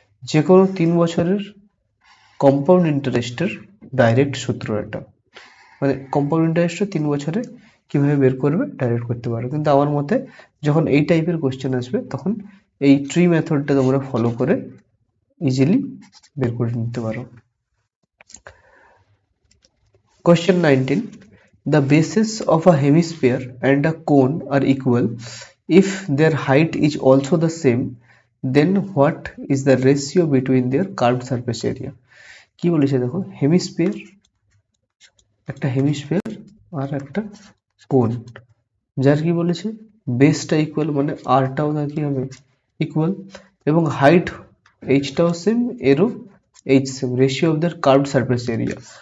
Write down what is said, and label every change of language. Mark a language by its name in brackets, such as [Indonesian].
[Bangla] যে কোনো 3 বছরের কম্পাউন্ড ইন্টারেস্টের ডাইরেক্ট সূত্র এটা। মানে কম্পাউন্ড ইন্টারেস্টটা 3 বছরে কিভাবে বের করবে ডাইরেক্ট করতে পারো, কিন্তু আমার মতে যখন এই টাইপের কোশ্চেন আসবে তখন এই ট্রি মেথডটা তোমরা ফলো করে ইজিলি বের করে নিতে পারো। [English] Question 19. The bases of a hemisphere and a cone are equal. If their height is also the same, then what is the ratio between their curved surface area? [Bangla] কি বলেছে দেখো, hemisphere, একটা hemisphere আর একটা কোন, যার কি বলেছে বেসটা ইকুয়াল, মানে আরটাও তার কি হবে ইকুয়াল, এবং হাইট এইচটাও সেম, এরও H same, ratio of their curved surface area.